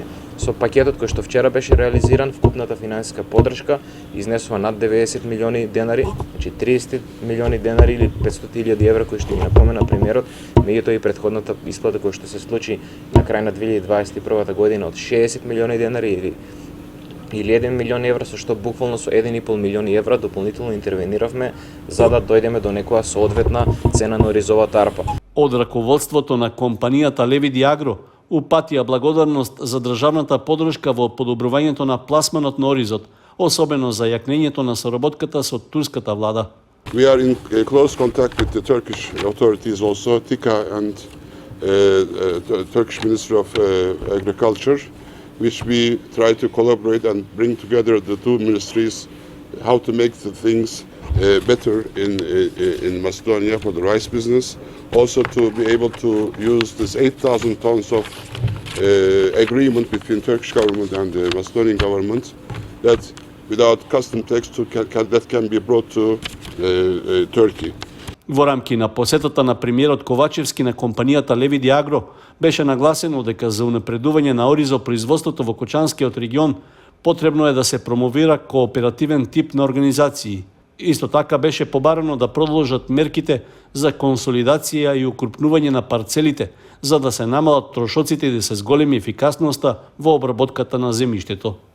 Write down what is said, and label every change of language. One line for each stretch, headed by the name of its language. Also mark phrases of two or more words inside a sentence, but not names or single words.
Macedonian: Со пакетот кој што вчера беше реализиран, вкупната финансиска поддршка изнесува над 90 милиони денари, значи 30 милиони денари или 500.000 евра кои што ги напомена премиерот, меѓутоа и претходната исплата која што се случи на крај на 2021 година од 60 милиони денари или 1 милион евра, со што буквално со 1,5 милиони евра дополнително интервениравме за да дојдеме до некоја соодветна цена на оризовата арпа. Од раководството на компанијата Левидија Агро упатија благодарност за државната поддршка во подобрувањето на пласманот на оризот, особено за јакнењето на соработката со турската влада.
English: We are in close contact with the Turkish authorities also, TİKA and Turkish Ministry of Agriculture, which we try to collaborate and bring together the two ministries, how to make the things better in Macedonia for the rice business. Also to be able to use this 8,000 tons of agreement between Turkish government and the Macedonian government that without custom tax that can be brought to Turkey.
Macedonian: Во рамки на посетата на премиерот Ковачевски на компанијата Левидија Агро беше нагласено дека за унапредување на оризопроизводството во Кочанскиот регион потребно е да се промовира кооперативен тип на организации. Исто така беше побарано да продолжат мерките за консолидација и укрупнување на парцелите, за да се намалат трошоците и да се зголеми ефикасноста во обработката на земјиштето.